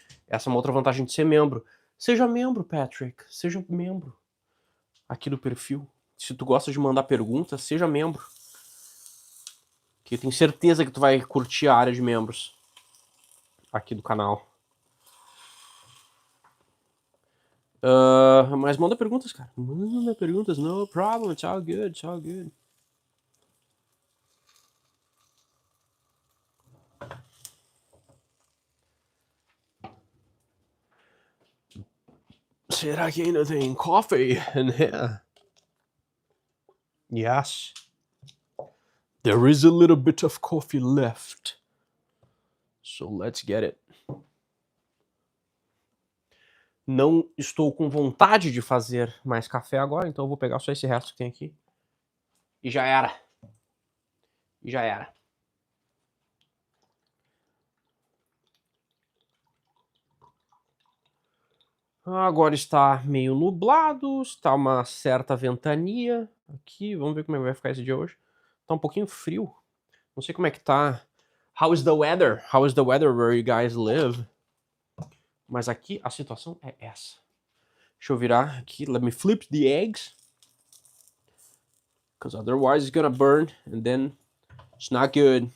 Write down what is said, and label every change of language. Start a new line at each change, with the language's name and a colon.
Portuguese: Essa é uma outra vantagem de ser membro. Seja membro, Patrick, seja membro aqui do perfil. Se tu gosta de mandar perguntas, seja membro. Que eu tenho certeza que tu vai curtir a área de membros aqui do canal. Mas manda perguntas, cara. Manda perguntas,
English: no problem, it's all good, it's all good.
Portuguese: Será que ainda tem
English: coffee in here? Yes. There is a little bit of coffee left. So let's get it.
Portuguese: Não estou com vontade de fazer mais café agora, então eu vou pegar só esse resto que tem aqui. E já era. E já era. Agora está meio nublado, está uma certa ventania aqui. Vamos ver como é que vai ficar esse dia hoje. Tá um pouquinho frio. Não sei como é que tá.
English: How is the weather? How is the weather where you guys live?
Portuguese: Mas aqui a situação é essa. Deixa eu virar aqui.
English: Let me flip the eggs. Because otherwise it's gonna burn and then it's not good.